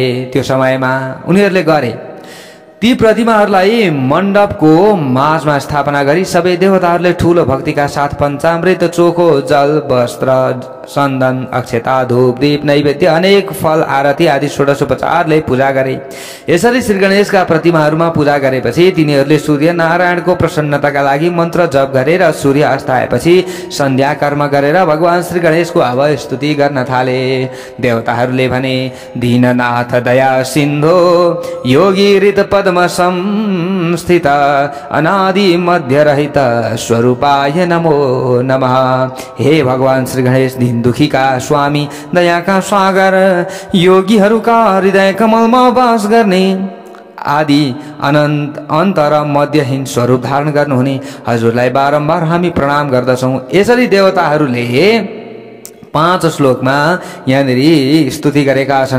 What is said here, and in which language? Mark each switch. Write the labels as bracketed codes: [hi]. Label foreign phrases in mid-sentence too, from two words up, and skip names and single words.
[ne] त्यो समयमा उनीहरूले गरे। ती प्रतिमाहरूलाई मण्डपको माझमा स्थापना गरी सबै देवताहरूले ठूलो भक्तिका साथ पञ्चामृत, चोखो जल, वस्त्र, चन्दन, अक्षता, धूप, दीप, नैवेद्य, अनेक फल, आरती आदि षोडशोपचारले पूजा गरे। यसरी श्री गणेशका प्रतिमाहरूमा पूजा गरेपछि तिनीहरूले सूर्य नारायणको प्रसन्नताका लागि मन्त्र जप गरेर सूर्य अस्त आएपछि सन्ध्या कर्म गरेर भगवान श्री गणेशको अब स्तुति गर्न थाले। देवताहरूले भने, [sa] दीननाथ दया सिन्धो योगी ऋत पद्म संस्थित अनादि मध्य रहित स्वरूपाय नमो नमः। [ne] हे भगवान श्री गणेश, दीन दुखीका स्वामी, दयाका सागर, योगीहरूका हृदय कमलमा वास गर्ने, आदि अनन्त अन्त र मध्यहीन स्वरूप धारण गर्नुहुने हजुरलाई बारम्बार हामी प्रणाम गर्दछौँ। यसरी देवताहरूले 5 श्लोकमा यहाँनिर स्तुति गरेका छन्।